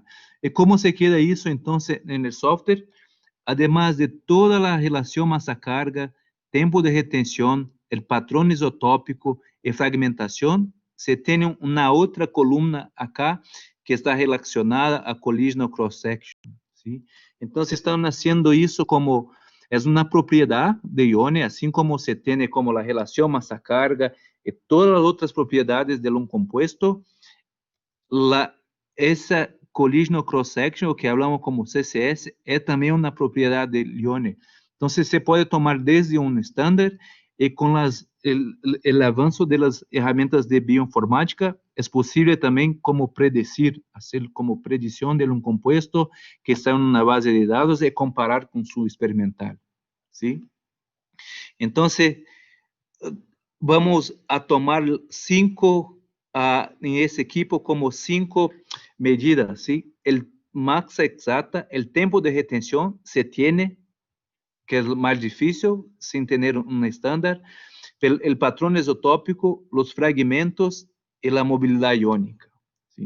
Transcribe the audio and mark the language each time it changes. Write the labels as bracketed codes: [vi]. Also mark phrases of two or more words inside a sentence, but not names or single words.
[es] ¿Y cómo se queda eso entonces en el software? Además de toda la relación masa-carga, tiempo de retención, el patrón isotópico y fragmentación, se tiene una otra columna acá que está relacionada a [en] collisional cross-section, [es] ¿sí? Entonces están haciendo eso como es una propiedad de ione, así como se tiene como la relación masa-carga y todas las otras propiedades de un compuesto, [en] essa collisional cross-section, [pt] o que hablamos como CCS, é também uma propriedade de Lione. Então, você pode tomar desde um estándar e com o avanço das ferramentas de bioinformática, é possível também como predecir, fazer como predição de um composto que está em uma base de dados e comparar com seu experimental. [es] ¿Sí? Então, vamos a tomar en ese equipo como 5 medidas, ¿sí? El masa exacta, el tiempo de retención se tiene, que es más difícil sin tener un estándar, el patrón isotópico, los fragmentos y la movilidad iónica, ¿sí?